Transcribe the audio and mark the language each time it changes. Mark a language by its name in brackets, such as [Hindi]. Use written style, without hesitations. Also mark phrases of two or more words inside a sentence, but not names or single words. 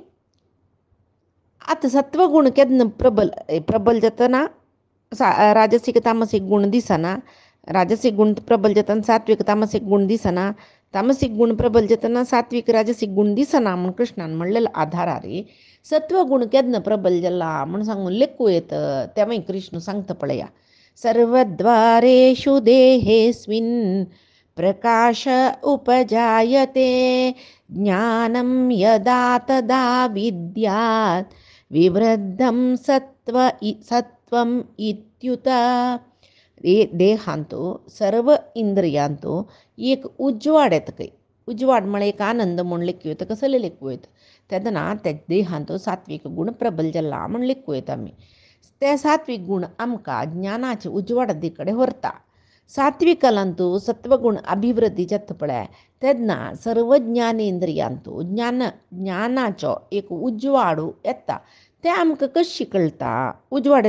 [Konkani] आतां सत्वगूण केन्ना प्रबल जातना राजसीक तामसीक गूण दिसना राजसीक गूण प्रबल जातना सात्वीक तामसीक गूण दिसना तामसीक गूण प्रबल जातना सात्वीक राजसीक गूण दिसना म्हूण कृष्णान म्हणलेलो आधारार सत्वगूण केन्ना प्रबल जाला म्हूण सांगून लेखू येता तेव्हा कृष्ण सांगता पळया [Sanskrit] सर्वद्वारेषु देहेस्मिन् प्रकाश उपजायते ज्ञानं यदा तदा विद्यात् विवृद्धं सत्वम् इत्युत [Konkani] देहांत सर्व इंद्रियांत एक उजवाड येता खंय उजवाड म्हळ्यार एक आनंद म्हूण लेखू येता कसले लेखू येता तेदना त्या देहांत सात्वीक गूण प्रबल जाला म्हूण लेखू येता आमी ते सात्वीक गूण आमकां ज्ञानाचे उजवाड कडेन व्हरता सात्विकालांत सत्वगूण अभिवृद्धी जाता पळय तेन्ना सर्व ज्ञानेंद्रियांत ज्ञानाचो एक उजवाड येता तें आमकां कशी कळटा उजवाड